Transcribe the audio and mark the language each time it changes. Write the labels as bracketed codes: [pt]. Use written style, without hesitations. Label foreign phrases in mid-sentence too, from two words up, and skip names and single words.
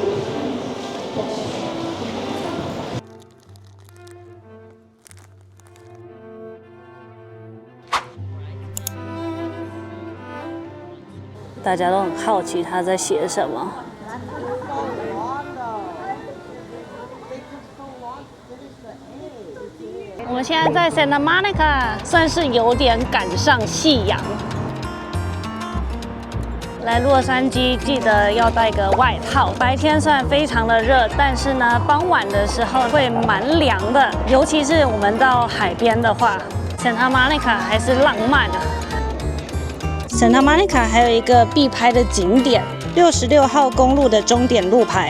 [zh] 大家都很好奇他在寫什麼。我們現在在 Santa Monica，算是有點趕上夕陽。來洛杉磯記得要帶個外套。白天雖然非常的熱，但是呢，傍晚的時候會蠻涼的，尤其是我們到海邊的話。Santa Monica 還是浪漫的。Santa Monica 還有一個必拍的景點，66號公路的終點路牌。